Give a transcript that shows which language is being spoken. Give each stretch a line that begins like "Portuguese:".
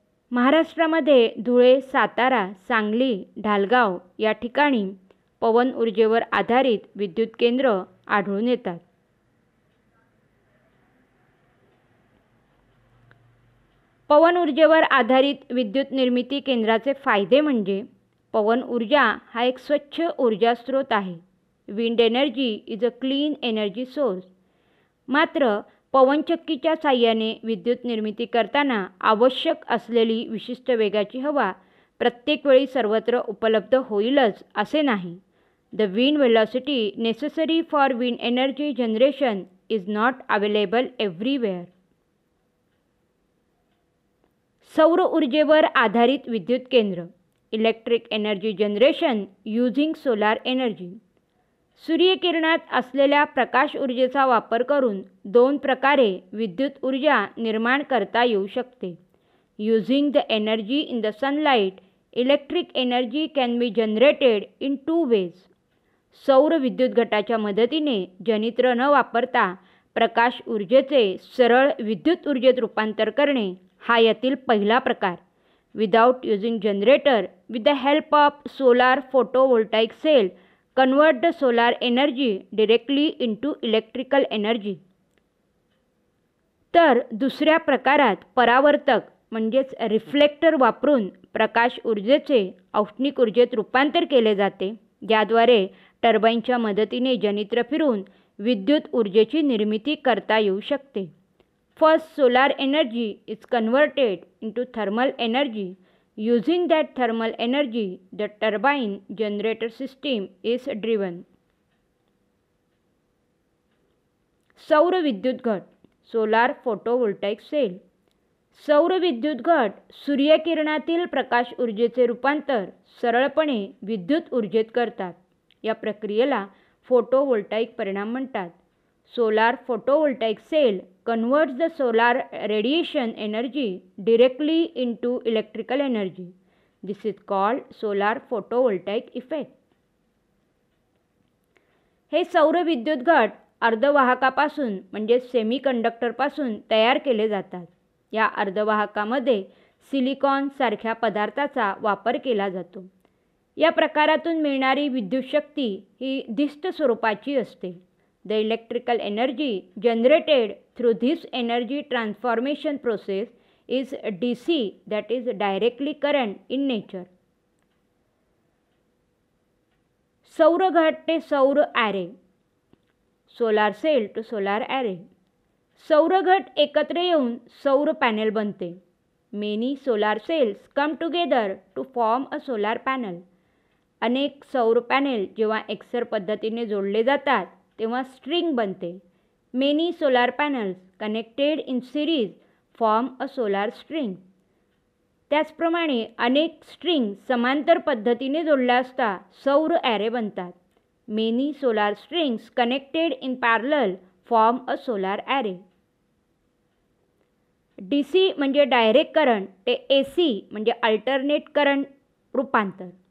Marathi: महाराष्ट्रामध्ये धुळे, सातारा, सांगली, ढालगाव या ठिकाणी पवन ऊर्जेवर आधारित विद्युत केंद्र आढळून येतात. पवन ऊर्जेवर आधारित विद्युत निर्मिती केंद्राचे फायदे म्हणजे पवन ऊर्जा हा एक स्वच्छ ऊर्जा स्रोत आहे.
English: Wind energy is a clean energy source.
Marathi: मात्र पवनचक्कीच्या साहाय्याने विद्युत निर्मिती करताना आवश्यक असलेली विशिष्ट वेगाची हवा प्रत्येक वेळी सर्वत्र उपलब्ध होईलच असे नाही.
English: The wind velocity necessary for wind energy generation is not available everywhere.
Marathi: सौर ऊर्जेवर आधारित विद्युत केंद्र.
English: Electric energy generation using solar energy.
Marathi: सूर्यकिरणात असलेल्या प्रकाश ऊर्जेचा वापर करून दोन प्रकारे विद्युत ऊर्जा निर्माण करता येऊ शकते.
English: Using the energy in the sunlight, electric energy can be generated in 2 ways.
Marathi: सौर विद्युत घटाच्या मदतीने जनित्र न वापरता प्रकाश ऊर्जेचे सरळ विद्युत ऊर्जेत रूपांतर करणे हा यातील पहिला प्रकार.
English: Without using generator, with the help of solar photovoltaic cell, convert the solar energy directly into electrical energy.
Marathi: तर दुसऱ्या प्रकारात परावर्तक म्हणजेच रिफ्लेक्टर वापरून प्रकाश ऊर्जेचे औष्णिक ऊर्जेत रूपांतर केले जाते, ज्याद्वारे टर्बाईनच्या मदतीने जनित्र फिरून विद्युत ऊर्जेची निर्मिती करता येऊ शकते.
English: First, solar energy is converted into thermal energy. Using that thermal energy, the turbine generator system is driven.
Marathi: सौर विद्युत घट, सोलार फोटोवोल्टाइक सेल. सौर विद्युत घट सूर्यकिरणातील प्रकाश ऊर्जेचे रूपांतर सरळपणे विद्युत ऊर्जेत करतात. या प्रक्रियेला फोटोवोल्टाइक परिणाम म्हणतात.
English: Solar photovoltaic cell converts the solar radiation energy directly into electrical energy. This is called solar photovoltaic effect.
Marathi: हे सौर विद्युत घट अर्धवाहकापासून म्हणजे सेमीकंडक्टरपासून तयार केले जातात. या अर्धवाहकामध्ये सिलिकॉन सारख्या पदार्थाचा वापर केला जातो. या प्रकारातून मिळणारी विद्युत शक्ती ही दिष्ट स्वरूपाची असते.
English: The electrical energy generated through this energy transformation process is DC, that is directly current in nature.
Marathi: सौर घट ते सौर array.
English: Solar cell to solar array.
Marathi: सौर घट एकत्र येऊन सौर पॅनेल बनते.
English: Many solar cells come together to form a solar panel.
Marathi: अनेक सौर पॅनेल जेव्हा एकसर पद्धतीने जोडले जातात तेव्हा स्ट्रिंग बनते.
English: Many solar panels connected in series form a solar string.
Marathi: त्याचप्रमाणे अनेक स्ट्रिंग समांतर पद्धतीने जोडल्या असता सौर ॲरे बनतात.
English: Many solar strings connected in parallel form a solar array.
Marathi: DC म्हणजे डायरेक्ट करंट ते AC म्हणजे अल्टरनेट करंट रूपांतर.